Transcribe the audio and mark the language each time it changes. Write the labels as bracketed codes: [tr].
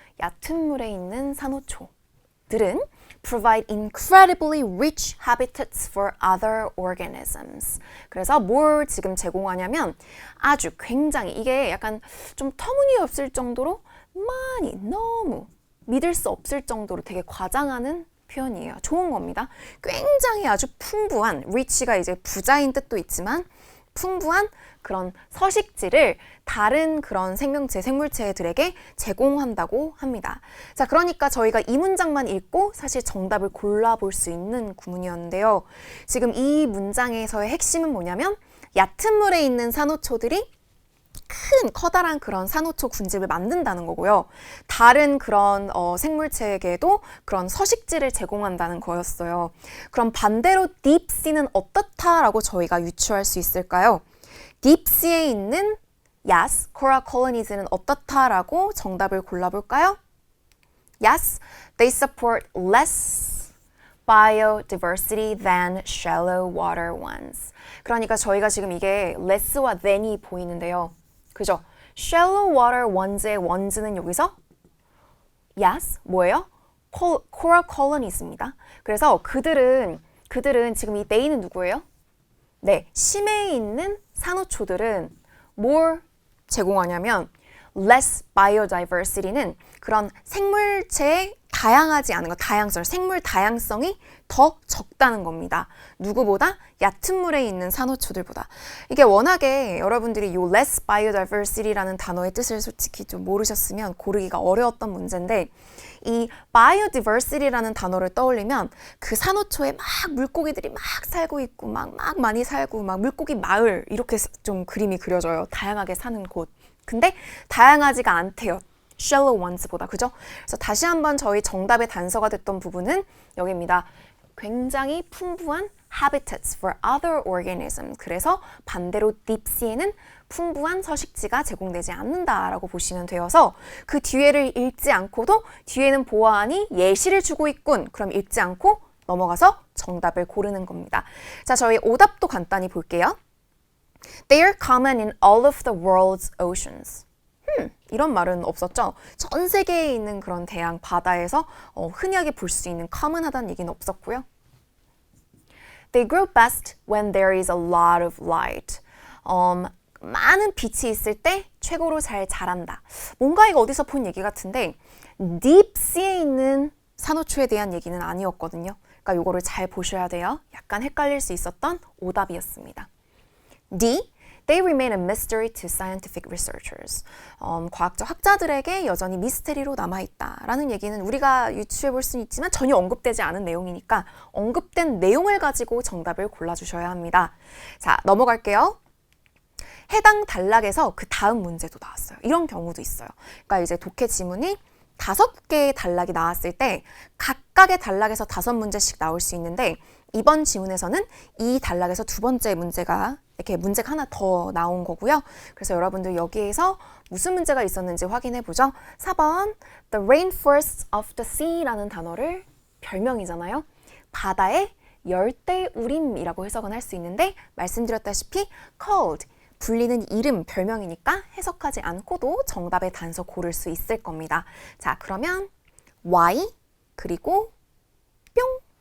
[ko] 얕은 물에 있는 산호초들은 [en] provide incredibly rich habitats for other organisms. [ko] 그래서 뭘 지금 제공하냐면 아주 굉장히 이게 약간 좀 터무니없을 정도로 많이 너무 믿을 수 없을 정도로 되게 과장하는 표현이에요. 좋은 겁니다. 굉장히 아주 풍부한 rich가 이제 부자인 뜻도 있지만 풍부한 그런 서식지를 다른 그런 생물체들에게 제공한다고 합니다. 자, 그러니까 저희가 이 문장만 읽고 사실 정답을 골라볼 수 있는 구문이었는데요. 지금 이 문장에서의 핵심은 뭐냐면 얕은 물에 있는 산호초들이 커다란 그런 산호초 군집을 만든다는 거고요. 다른 그런 생물체에게도 그런 서식지를 제공한다는 거였어요. 그럼 반대로 딥시는 어떻다라고 저희가 유추할 수 있을까요? 딥시에 있는 [en] yes, coral colonies [ko] 는 어떻다라고 정답을 골라볼까요? [en] Yes, they support less biodiversity than shallow water ones. [ko] 그러니까 저희가 지금 이게 less와 than이 보이는데요. 그죠? [en] shallow water ones [ko] 의 ones는 여기서 yes, 뭐예요? [en] coral colonies입니다. [ko] 그래서 그들은 지금 이 they는 누구예요? 네, 심해에 있는 산호초들은 뭘 제공하냐면 [en] less biodiversity [ko] 는 그런 생물체의 다양하지 않은 것, 생물 다양성이 더 적다는 겁니다. 누구보다? 얕은 물에 있는 산호초들보다. 이게 워낙에 여러분들이 이 [en] less biodiversity [ko] 라는 단어의 뜻을 솔직히 좀 모르셨으면 고르기가 어려웠던 문제인데 이 biodiversity라는 단어를 떠올리면 그 산호초에 막 물고기들이 막 살고 있고 막 많이 살고 막 물고기 마을 이렇게 좀 그림이 그려져요. 다양하게 사는 곳. 근데 다양하지가 않대요. [en] shallow ones보다. [ko] 그죠? 그래서 다시 한번 저희 정답의 단서가 됐던 부분은 여기입니다. [en] 굉장히 풍부한 habitats for other organisms. [ko] 그래서 반대로 deepsea에는 풍부한 서식지가 제공되지 않는다라고 보시면 되어서 그 뒤에를 읽지 않고도 뒤에는 보아하니 예시를 주고 있군. 그럼 읽지 않고 넘어가서 정답을 고르는 겁니다. 자, 저희 오답도 간단히 볼게요. [en] They are common in all of the world's oceans. [ko] 이런 말은 없었죠. 전 세계에 있는 그런 대양 바다에서 흔하게 볼 수 있는 common하다는 얘기는 없었고요. [en] They grow best when there is a lot of light. [ko] 많은 빛이 있을 때 최고로 잘 자란다. 뭔가 이거 어디서 본 얘기 같은데 deep sea에 있는 산호초에 대한 얘기는 아니었거든요. 그러니까 이거를 잘 보셔야 돼요. 약간 헷갈릴 수 있었던 오답이었습니다. [en] D. They remain a mystery to scientific researchers. [ko] 과학적 학자들에게 여전히 미스테리로 남아있다라는 얘기는 우리가 유추해 볼 수는 있지만 전혀 언급되지 않은 내용이니까 언급된 내용을 가지고 정답을 골라주셔야 합니다. 자, 넘어갈게요. 해당 단락에서 그 다음 문제도 나왔어요. 이런 경우도 있어요. 그러니까 이제 독해 지문이 5개의 단락이 나왔을 때 각각의 단락에서 5문제씩 나올 수 있는데 이번 지문에서는 이 단락에서 두 번째 문제가 이렇게 문제가 하나 더 나온 거고요. 그래서 여러분들 여기에서 무슨 문제가 있었는지 확인해 보죠. 4번 [en] The rainforests of the sea [ko] 라는 단어를 별명이잖아요. 바다의 열대우림이라고 해석은 할 수 있는데 말씀드렸다시피 called 불리는 이름, 별명이니까 해석하지 않고도 정답의 단서 고를 수 있을 겁니다. 자, 그러면 Y 그리고 뿅